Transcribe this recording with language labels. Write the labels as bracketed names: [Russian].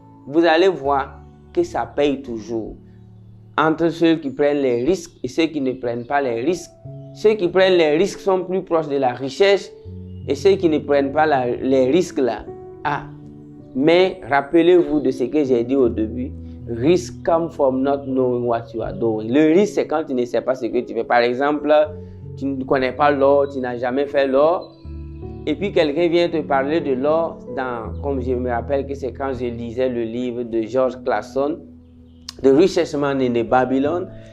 [French] Vous allez voir que ça paye toujours. Entre ceux qui prennent les risques et ceux qui ne prennent pas les risques. Ceux qui prennent les risques sont plus proches de la richesse et ceux qui ne prennent pas les risques là. Ah, mais rappelez-vous de ce que j'ai dit au début. [English] Risk comes from not knowing what you are doing. [French] Le risque, c'est quand tu ne sais pas ce que tu fais. Par exemple, tu ne connais pas l'or, tu n'as jamais fait l'or. Et puis quelqu'un vient te parler de l'or, comme je me rappelle que c'est quand je lisais le livre de George Clason, The Richest Man in Babylon.